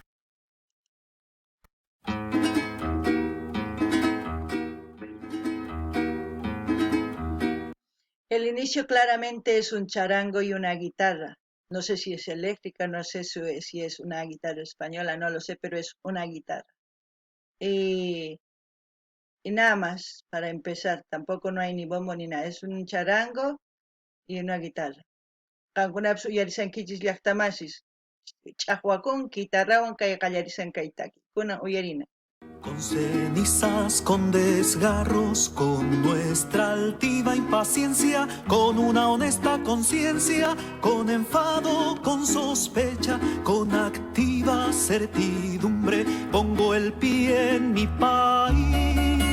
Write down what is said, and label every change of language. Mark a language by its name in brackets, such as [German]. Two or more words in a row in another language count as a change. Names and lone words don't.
[Spanish] El inicio claramente es un charango y una guitarra. No sé si es eléctrica, no sé si es una guitarra española, no lo sé, pero es una guitarra. Y, y nada más, para empezar, tampoco no hay ni bombo ni nada, es un charango y una guitarra. [Quechua] Qankunapis uyarisankichis llaqtamasis ch'aqwakun guitarrawan kay qallarisankaytaki kunan uyarina. [Spanish] Con cenizas, con desgarros, con nuestra altiva impaciencia, con una honesta conciencia, con enfado, con sospecha, con activa certidumbre, pongo el pie en mi país.